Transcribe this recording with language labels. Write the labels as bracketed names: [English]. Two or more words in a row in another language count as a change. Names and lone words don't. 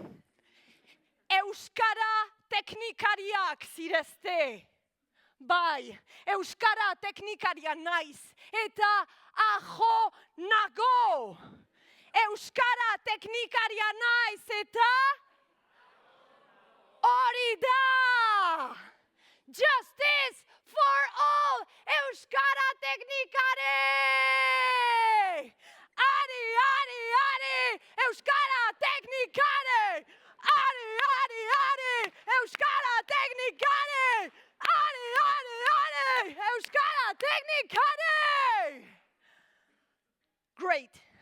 [Basque] Euskara teknikariak zirezte. Bai, euskara teknikaria naiz eta ajo nago. Euskara teknikaria naiz eta hori da! [English] Justice for all! [Basque] Euskara teknikari! Ari, ari, ari! Euskara teknikari! Ari, ari, ari! Euskara teknikari! Ari, ari, ari! Euskara teknikari! Great!